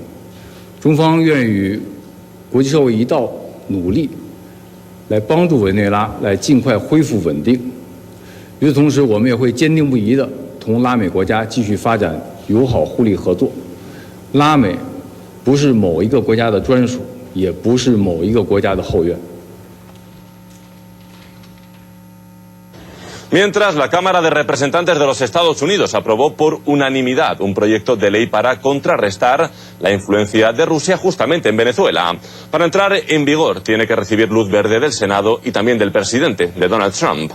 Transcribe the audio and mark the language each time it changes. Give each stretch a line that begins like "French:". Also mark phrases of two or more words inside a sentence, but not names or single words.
Chinese: 中方愿与国际社会一道努力，来帮助委内瑞拉来尽快恢复稳定。与此同时，我们也会坚定不移地同拉美国家继续发展友好互利合作。拉美不是某一个国家的专属，也不是某一个国家的后院。
Spanish: Mientras, la Cámara de Representantes de los Estados Unidos aprobó por unanimidad un proyecto de ley para contrarrestar la influencia de Rusia justamente en Venezuela. Para entrar en vigor tiene que recibir luz verde del Senado y también del presidente, de Donald Trump.